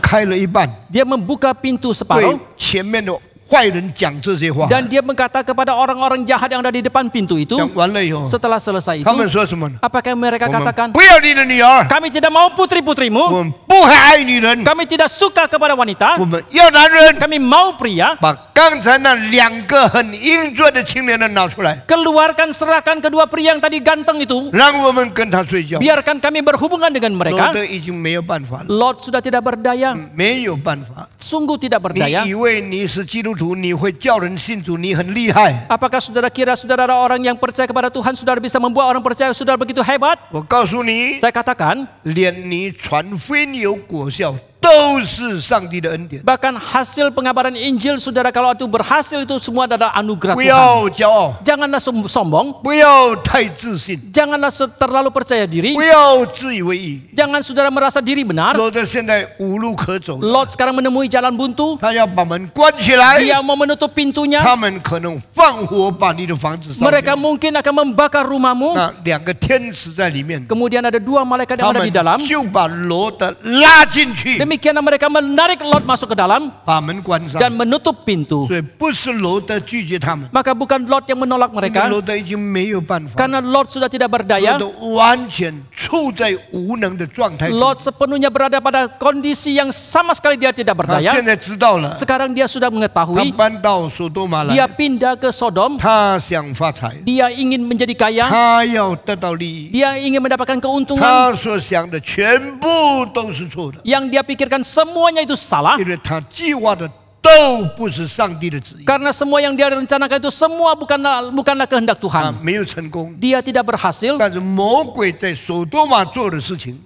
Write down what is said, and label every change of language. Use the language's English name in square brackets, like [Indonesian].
[Chinese] 开了一半， [Indonesian] Dia membuka pintu [Chinese] 对 [Indonesian] separuh [Chinese] 前面的坏人讲这些话。 [Indonesian] dan dia berkata kepada orang-orang jahat yang ada di depan pintu itu. [Chinese] 讲完了以后， [Indonesian] Setelah selesai [Chinese] 他们 [Indonesian] itu, [Chinese] 说什么呢？ [Indonesian] apakah mereka [Chinese] 我们 [Indonesian] katakan, [Chinese] 不要你的女儿， [Indonesian] kami tidak mau putri-putrimu, [Chinese] 我们不还爱女人， [Indonesian] kami tidak suka kepada wanita, [Chinese] 我们要男人。 [Indonesian] kami mau pria. [Chinese] 把刚才那2个很英俊的青年人拿出来， [Indonesian] Keluarkan, serahkan kedua pria yang tadi ganteng itu. [Chinese] 让我们跟他睡觉。 [Indonesian] Biarkan kami berhubungan dengan [Chinese] 罗 [Indonesian] mereka. [Chinese] 德已经没有办法了， [Indonesian] Lot sudah tidak berdaya, [Chinese] 没有办法。 [Indonesian] sungguh tidak [Chinese] 你 [Indonesian] berdaya. [Chinese] 以为你是基督徒，你会叫人信主，你很厉害？ [Indonesian] Apakah saudara kira saudara orang yang percaya kepada Tuhan, saudara bisa membuat orang percaya saudara begitu hebat? [Chinese] 我告诉你， [Indonesian] Saya katakan, [Chinese] 连你传福音有果效，都是上帝的恩典。 [Indonesian] bahkan hasil pengabaran Injil saudara kalau itu berhasil itu semua adalah anugerah [Chinese] 不要骄傲， [Indonesian] Janganlah sombong, [Chinese] 不要太自信， [Indonesian] janganlah terlalu percaya diri, [Chinese] 不要自以为意。 [Indonesian] jangan saudara merasa diri benar. [Chinese] 罗德现在无路可走了， [Indonesian] Lot sekarang menemui jalan buntu, [Chinese] 他要把门关起来， [Indonesian] dia mau menutup pintunya, [Chinese] 他们可能放火把你的房子烧 [Indonesian] mereka [Chinese] 掉。 [Indonesian] mungkin akan membakar rumahmu. [Chinese] 那2个天使在里面， [Indonesian] Kemudian ada 2 malaikat [Chinese] 他 [Indonesian] yang ada di dalam. [Chinese] 们就把罗德拉进去， [Indonesian] Demikianlah mereka menarik Lot masuk ke dalam [Chinese] 把门关上。 [Indonesian] dan menutup pintu. [Chinese] 所以不是罗德拒绝他们， [Indonesian] Maka bukan Lot yang menolak [Chinese] 因为 [Indonesian] mereka, [Chinese] 罗德已经没有办法， [Indonesian] karena Lot sudah tidak [Chinese] 罗 [Indonesian] berdaya. [Chinese] 德完全处在无能的状态中。 [Indonesian] Lot sepenuhnya berada pada kondisi yang sama sekali dia tidak [Chinese] 他 [Indonesian] berdaya. [Chinese] 现在知道了， [Indonesian] Sekarang dia sudah [Chinese] 他 [Indonesian] mengetahui, [Chinese] 搬到索多玛 [Indonesian] dia [Chinese] 来， [Indonesian] pindah ke Sodom, [Chinese] 他想发财， [Indonesian] dia ingin menjadi kaya, [Chinese] 他要得到利益， [Indonesian] dia ingin mendapatkan keuntungan. [Chinese] 他所想的全部都是错的， [Indonesian] Yang dia pikirkan semuanya itu salah, [Chinese] 因为他计划的都不是上帝的旨意， [Indonesian] karena semua yang dia rencanakan itu semua bukanlah kehendak Tuhan. [Chinese] 没有成功。 [Indonesian] Dia tidak berhasil, [Chinese] 但是魔鬼在索多玛做的事情，